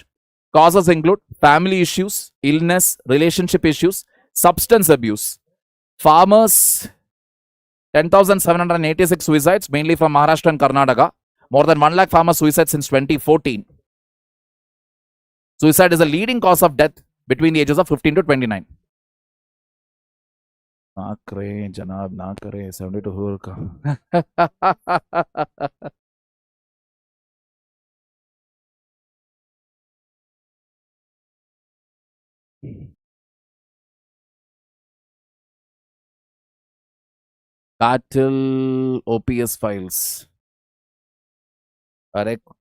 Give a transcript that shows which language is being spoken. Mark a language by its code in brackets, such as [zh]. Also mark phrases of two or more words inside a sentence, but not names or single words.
[en] Causes include family issues, illness, relationship issues, substance abuse. Farmers, 10,786 suicides, mainly from Maharashtra and Karnataka. More than 1 lakh farmer suicides since 2014. Suicide is the leading cause of death between the ages of 15 to 29. [hi] Na kare, janab, na kare, 72 ka. [en] Battle OPS files. Correct.